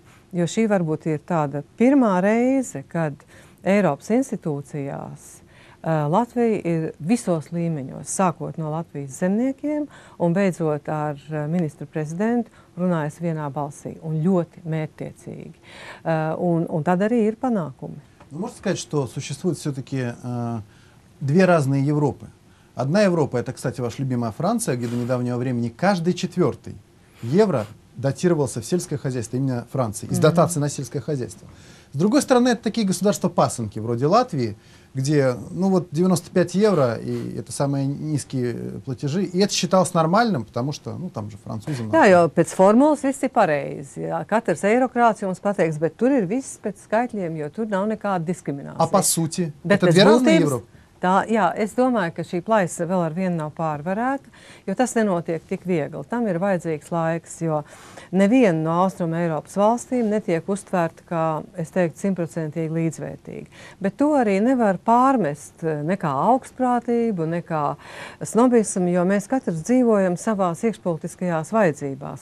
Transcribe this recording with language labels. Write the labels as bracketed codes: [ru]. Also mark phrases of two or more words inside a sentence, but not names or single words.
[lv] Jo šī varbūt ir tāda pirmā reize, kad Eiropas institūcijās Latvija ir visos līmeņos, sākot no Latvijas zemniekiem un beidzot ar ministru prezidentu runājas vienā balsī un ļoti mērķtiecīgi. Un tad arī ir panākumi. [ru] Ну, можно сказать, что существует все-таки две разные Европы. Одна Европа, это, кстати, ваша любимая Франция, где до недавнего времени каждый 4-й евро датировался в сельское хозяйство, именно Франции, из дотации на сельское хозяйство. С другой стороны, это такие государства-пасынки, вроде Латвии, где, ну вот, 95 евро, и это самые низкие платежи, и это считалось нормальным, потому что, ну, там же французы... [lv] Jā, jo pēc formulas viss ir pareizi. Jā, katrs eirokrāts jums pateiks, bet tur ir viss pēc skaitļiem, jo tur nav nekāda diskriminācija. [ru] А по сути, [lv] Bet [ru] это [lv] pēc [ru] две разные [lv] būtības, [ru] Европы? [lv] jā, es domāju, ka šī plaisa vēl ar vienu nav pārvarēta, jo tas nenotiek tik viegli. Tam ir vajadzīgs laiks, jo neviena no Austrum Eiropas valstīm netiek uztvērta kā, es teiktu, 100% līdzvērtīgi. Bet to arī nevar pārmest ne kā augstprātību, ne kā snobismu, jo mēs katrs dzīvojam savās iekšpolitiskajās vajadzībās.